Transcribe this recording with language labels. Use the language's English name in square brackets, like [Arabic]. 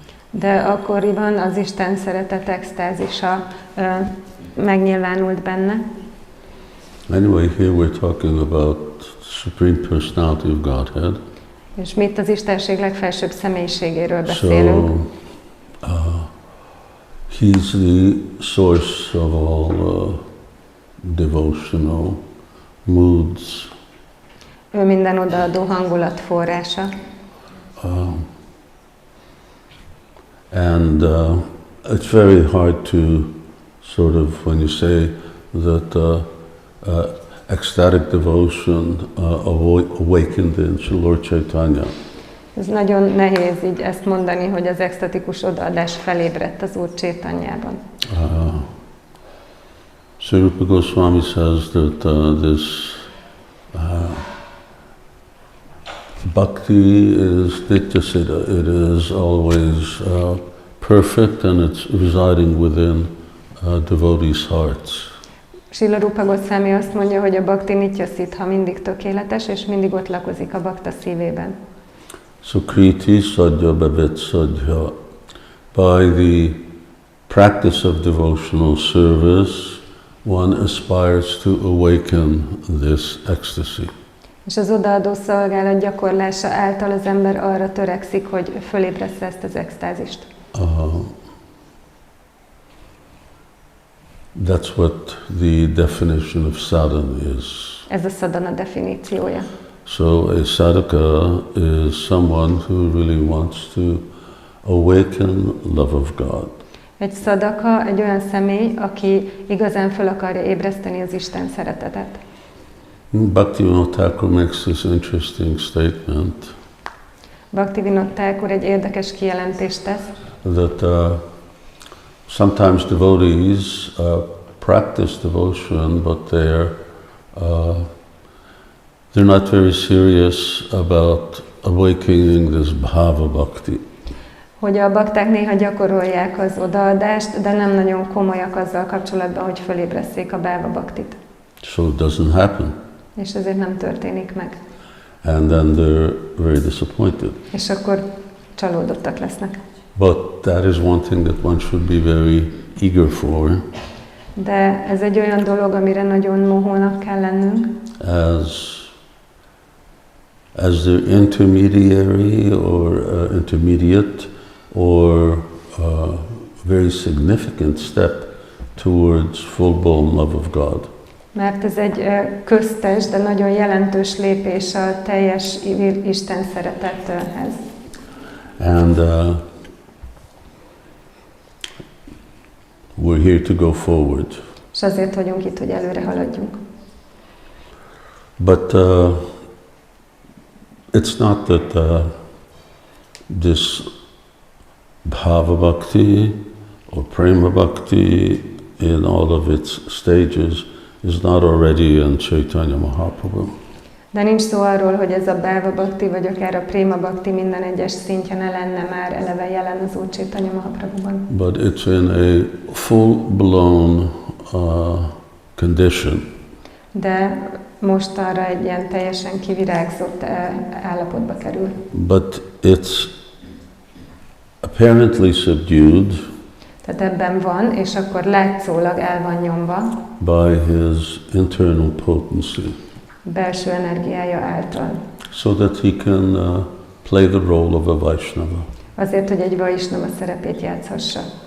[Hungarian] De akkoriban az Isten szeretet extázisa megnyilvánult benne. [English] Anyway, here we're talking about Supreme Personality of Godhead. [Hungarian] És mi itt az Istenség legfelsőbb személyiségéről beszélünk. [English] So, he's the source of all devotional moods. [Hungarian] Ő minden odaadó hangulat forrása. [English] And it's very hard to sort of, when you say that ecstatic devotion awakened in Lord Chaitanya. [Hungarian] Ez nagyon nehéz így ezt mondani, hogy az extatikus odaadás felébredt az Úr Chaitanyában. [English] Srila Goswami says that this bhakti is nityasiddha. It is always perfect and it's residing within devotees' hearts. [Hungarian] Srila Rupa Goswami azt mondja, hogy a bhakti nityasiddha, mindig tökéletes, és mindig ott lakozik a bakta szívében. [Sanskrit] So kriti sadhya bhavet sadhya. [English] By the practice of devotional service, one aspires to awaken this ecstasy. [Hungarian] És az odaadó szolgálat gyakorlása által az ember arra törekszik, hogy fölébressze ezt az extázist. [English] That's what the definition of sadhana is. [Hungarian] Ez a sadhana definíciója. [English] So a sadhaka is someone who really wants to awaken love of God. [Hungarian] Egy szadaka egy olyan személy, aki igazán föl akarja ébreszteni az Isten szeretetet. [English] Bhaktivinoda Thakur makes this interesting statement. [Hungarian] Bhaktivinoda Thakur egy érdekes kijelentést tesz. [English] That sometimes devotees practice devotion, but they're not very serious about awakening this bhava bhakti. [Hungarian] Hogy a bakták néha gyakorolják az odaadást, de nem nagyon komolyak azzal kapcsolatban, hogy fölébresszék a bhava bhaktit. [English] So it doesn't happen. [Hungarian] És ezért nem történik meg. [English] And then they're very disappointed. [Hungarian] És akkor csalódottak lesznek. [English] But that is one thing that one should be very eager for. [Hungarian] De ez egy olyan dolog, amire nagyon mohónak kell lennünk. [English] As the intermediary or intermediate or very significant step towards full-blown love of God. [Hungarian] Mert ez egy köztes, de nagyon jelentős lépés a teljes Isten szeretethez. [English] And we're here to go forward. [Hungarian] És azért vagyunk itt, hogy előre haladjunk. [English] But it's not that this bhava bhakti or prema bhakti in all of its stages is not already in Chaitanya Mahaprabhu. [Hungarian] De nincs szó arról, hogy ez a bhava bhakti, vagy akár a prema bhakti minden egyes szintje ne lenne már eleve jelen az Úr Chaitanya Mahaprabhuban. [English] But it's in a full-blown condition. [Hungarian] De most arra egy ilyen teljesen kivirágzott állapotba kerül. [English] But it's apparently subdued. [Hungarian] Tehát ebben van, és akkor látszólag el van nyomva. [English] By his internal potency. [Hungarian] Belső energiája által. [English] So that he can play the role of a Vaishnava. [Hungarian] Azért, hogy egy Vaishnava szerepét játszhassa.